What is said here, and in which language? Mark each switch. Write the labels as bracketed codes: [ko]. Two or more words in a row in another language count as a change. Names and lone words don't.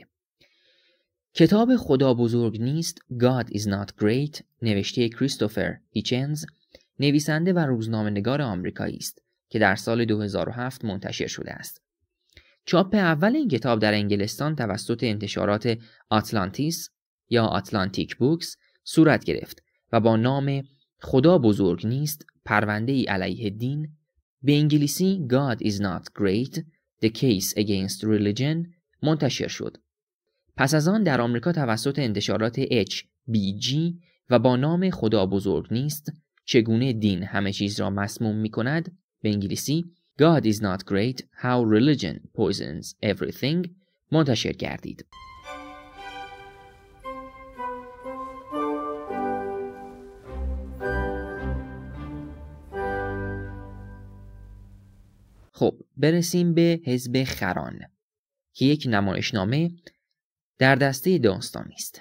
[fa] کتاب خدا بزرگ نیست God is not great نوشته کریستوفر هیچنز نویسنده و روزنامه‌نگار آمریکایی است که در سال 2007 منتشر شده است. چاپ اول این کتاب در انگلستان توسط انتشارات آتلانتیس یا آتلانتیک بوکس صورت گرفت و با نام خدا بزرگ نیست پرونده‌ای علیه دین، به انگلیسی God is not great The case against religion منتشر شد. پس از آن در آمریکا توسط انتشارات HBG و با نام خدا بزرگ نیست چگونه دین همه چیز را مسموم می کند، به انگلیسی God is not great How religion poisons everything منتشر گردید. خب برسیم به حزب خران که یک نمایشنامه در دسته داستانی است.